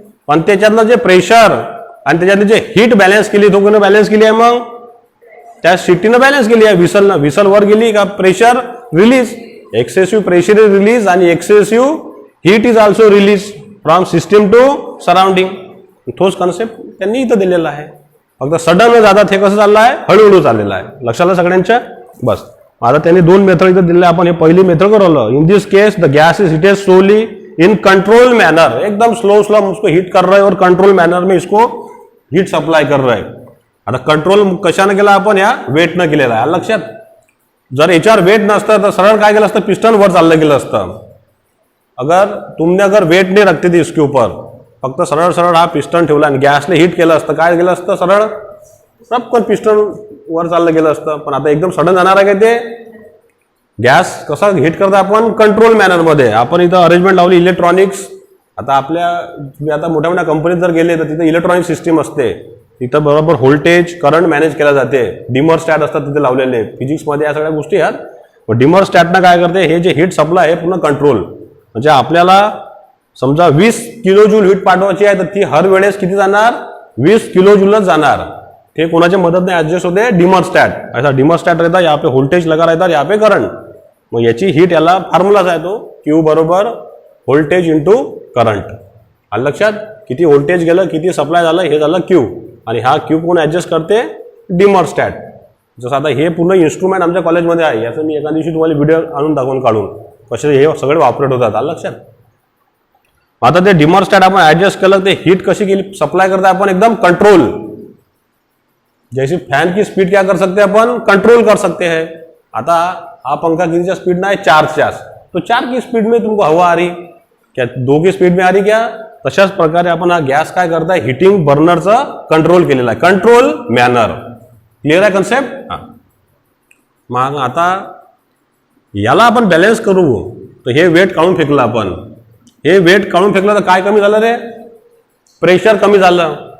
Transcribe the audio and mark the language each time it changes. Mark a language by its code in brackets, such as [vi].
[mr] पण त्याच्यातलं जे प्रेशर आणि त्याच्यातली जे हीट बॅलन्स केली, तो कोणी बॅलन्स केली आहे, मग त्या शिट्टीनं बॅलन्स केली आहे, विसल वर गेली का pressure release, [en] excessive pressure is release [mr] आणि [en] Excessive heat is also release from system to surrounding. [mr] तोच कॉन्सेप्ट त्यांनी इथं दिलेला आहे, फक्त सडन न जातात, हे कसं चाललं आहे, हळूहळू चाललेलं आहे, लक्षात सगळ्यांच्या. बस आता त्यांनी दोन मेथड इथं दिले, आपण हे पहिली method करवलं. [en] in this case the gas is heated slowly in control manner, [hi] एकदम स्लो हम उसको हीट कर रहे हैं और कंट्रोल मैनर में इसको हीट सप्लाय कर रहे हैं. [mr] आता कंट्रोल कशाने केला आपण, या वेटनं केलेला आहे, लक्षात. जर याच्यावर वेट नसतं तर सरळ काय केलं असतं, पिस्टन वर चाललं गेलं असतं. [hi] अगर वेट नाही रखते थी इसके ऊपर, [mr] फक्त सरळ सरळ हा पिस्टन ठेवला आणि गॅसने हीट केलं असतं, काय केलं असतं, सरळ पटकन पिस्टन वर चाललं गेलं असतं. पण आता एकदम सडन जाणार आहे काय, ते गॅस कसा हीट करता आपण, कंट्रोल मॅनर मध्ये. आपण इथं अरेंजमेंट लावली इलेक्ट्रॉनिक्स. आता तुम्ही आता मोठ्या मोठ्या कंपनीत जर गेले तर तिथे इलेक्ट्रॉनिक सिस्टीम असते, तिथं बरोबर व्होल्टेज करंट मॅनेज केला जाते, डिमर स्टॅट असतात तिथे लावलेले, फिजिक्समध्ये या सगळ्या गोष्टी आहेत. पण डिमर स्टॅटनं काय करते, हे जे हीट सप्लाय आहे पूर्ण कंट्रोल, म्हणजे आपल्याला समजा 20 किलो जूल हीट पाठवायची आहे तर ती हर वेळेस किती जाणार, 20 किलो जूलच जाणार. ते कोणाच्या मदतने ऍडजस्ट होते, डिमर स्टॅट. [hi] ऐसा डिमर स्टॅट रहता, यहाँ पे व्होल्टेज लगा रहता, यहाँ पे करंट. [mr] मग याची हीट, याला फॉर्म्युलाच आहे तो, क्यू बरोबर व्होल्टेज इंटू करंट. आलं लक्षात, किती व्होल्टेज गेलं, किती सप्लाय झालं, हे झालं क्यू. आणि हा क्यू कोण ऍडजस्ट करते, डिमर स्टॅट. जसं आता हे पूर्ण इन्स्ट्रुमेंट आमच्या कॉलेजमध्ये आहे, याचं मी एका दिवशी तुम्हाला व्हिडिओ आणून दाखवून काढून कसे हे सगळे ऑपरेट होतात. आलं लक्षात. आता ते डिमर स्टॅट आपण ऍडजस्ट केलं, ते हीट कशी केली, सप्लाय करता आपण एकदम कंट्रोल. [hi] जैसे फैन की स्पीड क्या कर सकते हैं अपन, कंट्रोल कर सकते हैं. [mr] आता हा पंखा किती स्पीड [hi] ना है, 4 तो 4 की स्पीड में तुमको हवा आ रही क्या, 2 की स्पीड में आ रही क्या. [mr] तशाच प्रकारे आपण हा गॅस काय करताय, हिटिंग बर्नरचा कंट्रोल केलेला आहे, कंट्रोल मॅनर. क्लिअर आहे कन्सेप्ट. हा मग आता याला आपण बॅलन्स करू, तर हे वेट काढून फेकलं आपण. हे वेट काढून फेकलं तर काय कमी झालं रे? प्रेशर कमी झालं.